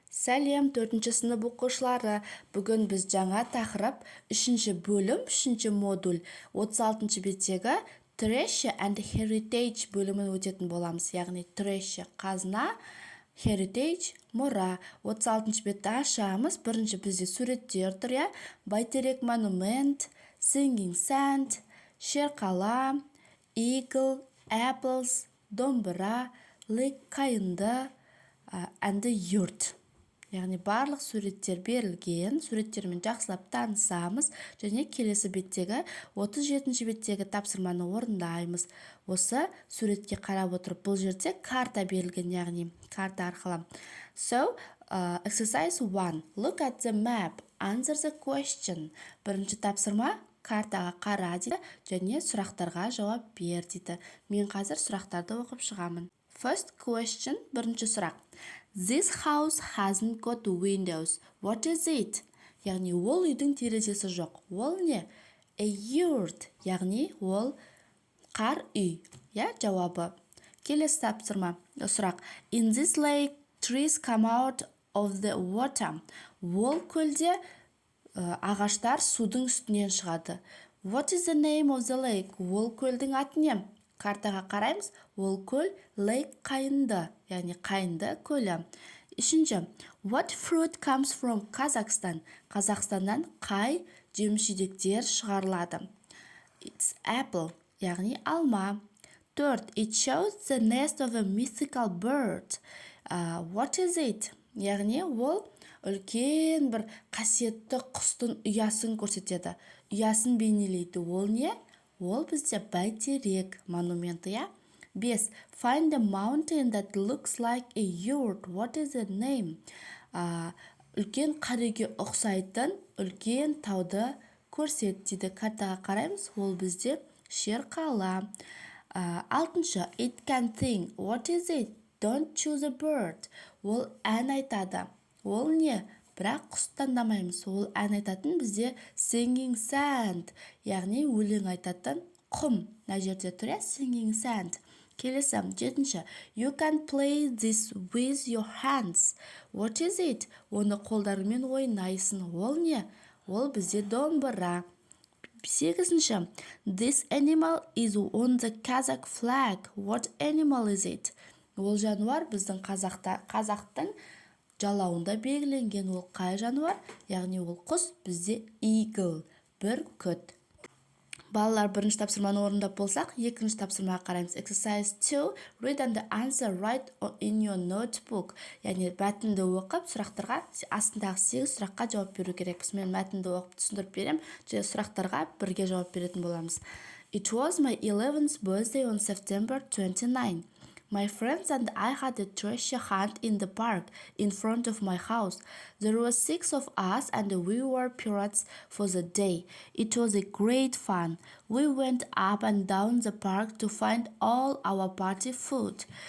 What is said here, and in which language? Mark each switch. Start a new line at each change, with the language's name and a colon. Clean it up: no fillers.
Kazakh: Сәлем, 4-ші сынып оқушылары. Бүгін біз жаңа тақырып 3-ші бөлім, 3-ші модуль 36-ші беттегі Treasure and Heritage бөлімін өтетін боламыз. Яғни Treasure қазына, Heritage мұра. 36-ші бетті ашамыз. Бірінші бізде суреттер тұр, я. Бәйтерек монумент, Singing Sand, шерқала, Eagle, Apples, домбыра, Lake қайынды, and yurt. Яғни барлық суреттер берілген, суреттермен жақсылап танысамыз, және келесі беттегі 37-ші беттегі тапсырманы орындаймыз. Осы суретке қарап отырып, бұл жерде карта берілген, яғни карта арқылы.
English: So, exercise 1. Look at the map. Answer the question.
Kazakh: Бірінші тапсырма картаға қара дейді, және сұрақтарға жауап бер дейді. Мен қазір сұрақтарды оқып шығамын.
English: First question,
Kazakh: бірінші сұрақ.
English: This house hasn't got windows. What is it?
Kazakh: Яғни, ол үйдің терезесі жоқ. Ол не? A yurt. Яғни, ол қар үй. Я, жауабы. Келесі тапсырма. Сұрақ.
English: In this lake, trees come out of the water.
Kazakh: Ол көлде ағаштар судың үстінен шығады.
English: What is the name of the lake?
Kazakh: Ол көлдің аты не? Картаға қараймыз, ол көл Lake қайынды, яғни қайынды көлі. Үшінші,
English: what fruit comes from Kazakhstan?
Kazakh: Қазақстаннан қай жеміс-жидектер шығарылады?
English: It's apple,
Kazakh: яғни алма.
English: Third, it shows the nest of a mythical bird. What is it?
Kazakh: Яғни ол үлкен бір қасиетті құстың ұясын көрсетеді. Ұясын бейнелейді. Ол не? Ол бізде бәйтерек монументі, я? 5.
English: Find a mountain that looks like a yurt. What is the name?
Kazakh: Үлкен қареге ұқсайтын үлкен тауды көрсет дейді. Картаға қараймыз, ол бізде шерқала.
English: 6. It can sing. What is it? Don't choose a bird.
Kazakh: Ол ән айтады. Ол не? Бірақ құс таңдамаймыз. Ол ән айтатын бізде Singing Sand, яғни өлең айтатын құм. Мына жерде тұр, Singing Sand. Келесі, 7.
English: You can play this with your hands. What is it?
Kazakh: Оны қолдарымен ойнайсың. Ол не? Ол бізде домбыра. 8.
English: This animal is on the Kazakh flag. What animal is it?
Kazakh: Ол жануар біздің қазақтың жалауында белгіленген. Ол қай жануар? Яғни ол құс бізде eagle, бүркіт. Балалар, бірінші тапсырманы орындап болсақ, екінші тапсырмаға қараймыз.
English: Exercise 2. Read and answer right in your notebook.
Kazakh: Яғни мәтінді оқып, сұрақтарға астындағы 8 сұраққа жауап беру керекпіз. Мен мәтінді оқып түсіндіріп берем, және сұрақтарға бірге жауап беретін боламыз.
English: It was my 11th birthday on September 29. My friends and I had a treasure hunt in the park in front of my house. There were 6 of us and we were pirates for the day. It was a great fun. We went up and down the park to find all our party food.